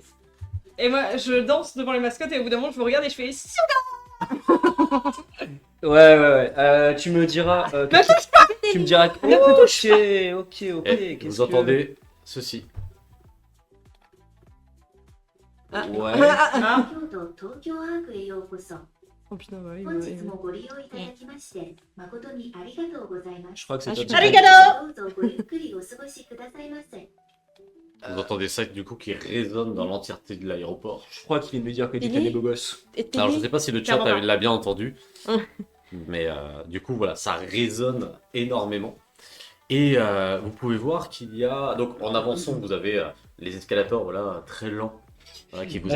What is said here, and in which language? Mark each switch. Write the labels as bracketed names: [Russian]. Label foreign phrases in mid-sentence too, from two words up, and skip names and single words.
[French] Et moi je danse devant les mascottes et au bout d'un moment je me regarde et je fais. Ouais. Tu me diras. Mais attends, tu me diras. Ok. Et Qu'est-ce vous entendez ceci. Ouais. Ah, [Japanese] 京都東京アークへようこそ。 [French] Oh putain, bah oui, [Japanese] 本日もご利用いただきまして誠にありがとうございま [French] Je [Japanese] す。 [French] crois que c'est Ah, toi. je- qui- [Japanese] Arigato. どうぞごゆっくりお過ごしくださいませ。 [French] Vous entendez ça du coup qui résonne dans l'entièreté de l'aéroport. Je crois qu'il vient de me dire que Il t'es des est- beaux gosses. Et t'es Alors je dit- sais pas si le chat Clairement pas. l'a bien entendu, Hum. mais du coup voilà, ça résonne énormément. Et vous pouvez voir qu'il y a donc en avançant vous avez les escalators voilà très lents qui vous